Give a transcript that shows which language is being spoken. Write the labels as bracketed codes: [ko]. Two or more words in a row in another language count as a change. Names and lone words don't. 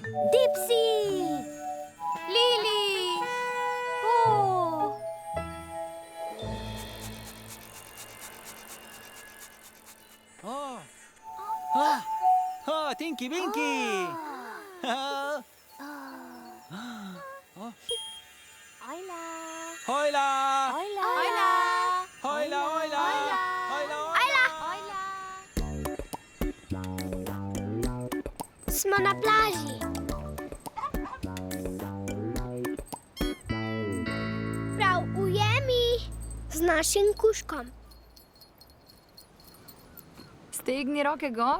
[sl] Dipsy! Lily! Oh! Oh! Oh, Tinky Binky! Hola! Hola! Hola! Hola, hola! Smo na plaži. Prav ujemi z našim kužkom. Stegni roke gor.